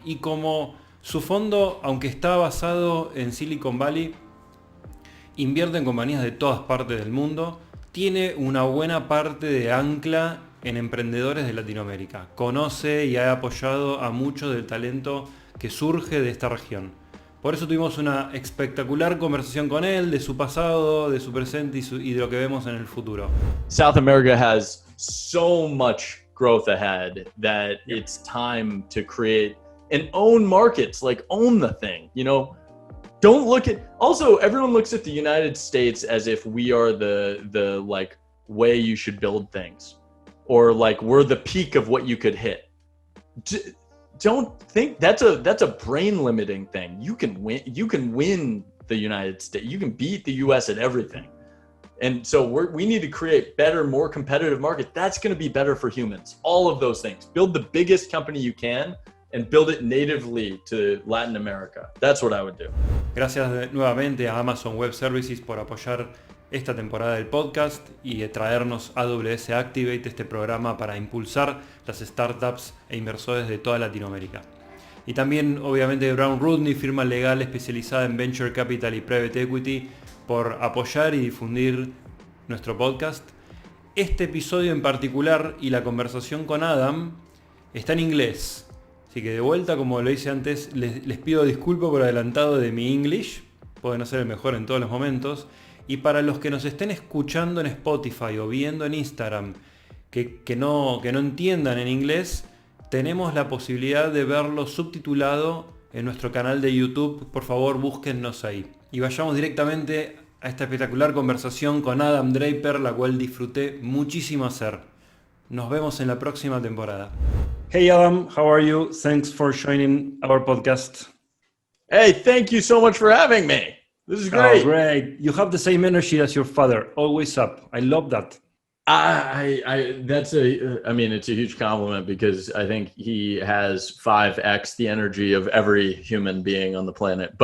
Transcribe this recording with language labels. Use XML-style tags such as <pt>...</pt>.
<es>Y como su fondo, aunque está basado en Silicon Valley, invierte en compañías de todas partes del mundo, tiene una buena parte de ancla en emprendedores de Latinoamérica. Conoce y ha apoyado a mucho del talento que surge de esta región. Por eso tuvimos una espectacular conversación con él, de su pasado, de su presente y de lo que vemos en el futuro.</es> <en>South America has so much growth ahead that it's time to create and own markets, like own the thing, you know? Don't look at, also everyone looks at the United States as if we are the like way you should build things, or like we're the peak of what you could hit. Don't think that's a brain limiting thing. You can win the United States. You can beat the US at everything. And so we need to create better, more competitive market. That's going to be better for humans. All of those things. Build the biggest company you can and build it natively to Latin America. That's what I would do.</en> <es>Gracias nuevamente a Amazon Web Services por apoyar esta temporada del podcast y traernos AWS Activate, este programa para impulsar las startups e inversores de toda Latinoamérica. Y también obviamente Rudnick, firma legal especializada en Venture Capital y Private Equity, por apoyar y difundir nuestro podcast. Este episodio en particular y la conversación con Adam está en inglés. Así que de vuelta, como lo hice antes, les pido disculpas por adelantado de mi English. Puede no ser el mejor en todos los momentos. Y para los que nos estén escuchando en Spotify o viendo en Instagram que no entiendan en inglés, tenemos la posibilidad de verlo subtitulado en nuestro canal de YouTube. Por favor, búsquennos ahí. Y vayamos directamente a esta espectacular conversación con Adam Draper, la cual disfruté muchísimo hacer. Nos vemos en la próxima temporada.</es> <en>Hey Adam, how are you? Thanks for joining our podcast. Hey, thank you so much for having me. This is great. Oh, great. You have the same energy as your father. Always up. I love that. It's a huge compliment because I think he has 5x the energy of every human being on the planet.</en>